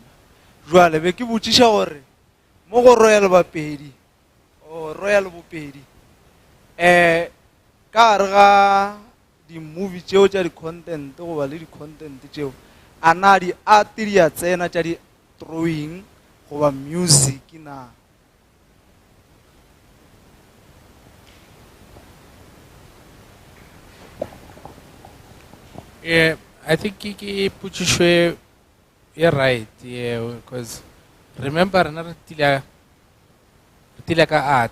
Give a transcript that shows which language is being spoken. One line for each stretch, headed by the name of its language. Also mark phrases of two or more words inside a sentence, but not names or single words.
Northern Sotho: Jwale be ke botšiša gore mo go Royal Bopedi ka gare ga di-movie tšeo tša di-content goba le di-content tšeo a na di-art di a tsena tša di-drawing goba music na.
English: Yeah, I think Kiki Puchishwe, you're right, yeah, because remember another tilaka art.